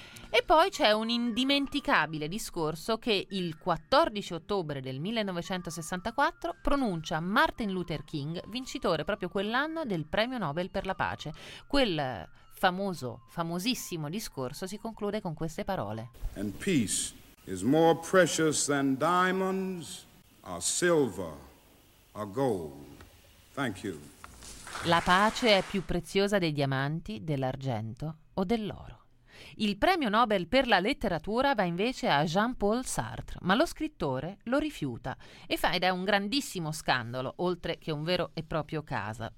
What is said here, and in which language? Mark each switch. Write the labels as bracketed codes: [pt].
[it] E poi c'è un indimenticabile discorso che il 14 ottobre del 1964 pronuncia Martin Luther King, vincitore proprio quell'anno del premio Nobel per la pace. Quel famoso, famosissimo discorso si conclude con queste parole. [en] And peace is more precious than diamonds, or silver, or gold. Thank you. [it] La pace è più preziosa dei diamanti, dell'argento o dell'oro. Il premio Nobel per la letteratura va invece a Jean-Paul Sartre, ma lo scrittore lo rifiuta. E fa, ed è un grandissimo scandalo, oltre che un vero e proprio caso.